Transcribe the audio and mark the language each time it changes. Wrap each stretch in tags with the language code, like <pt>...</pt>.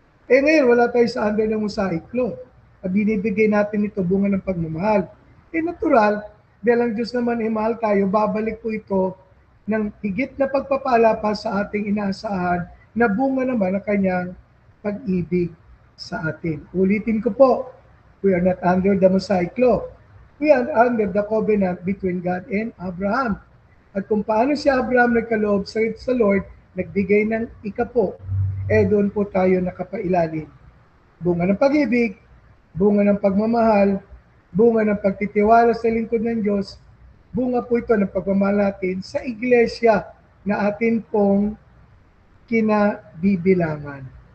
<tl>Ngayon, wala tayo sa under ng Mosaic law. Binibigay natin ito bunga ng pagmamahal. Natural, dahil ang Diyos naman mahal tayo, babalik po ito ng higit na pagpapala pa sa ating inaasahan na bunga naman ng kanyang pag-ibig sa atin. Ulitin ko po,</tl> <en>we are not under the Mosaic law. We are under the covenant between God and Abraham.</en> <tl>At kung paano si Abraham nagkaloob sa Lord, nagbigay ng ikapo, doon po tayo nakapailalim. Bunga ng pag-ibig, bunga ng pagmamahal, bunga ng pagtitiwala sa lingkod ng Diyos, bunga po ito ng pagmamahal natin sa iglesia na atin pong kinabibilangan.</tl>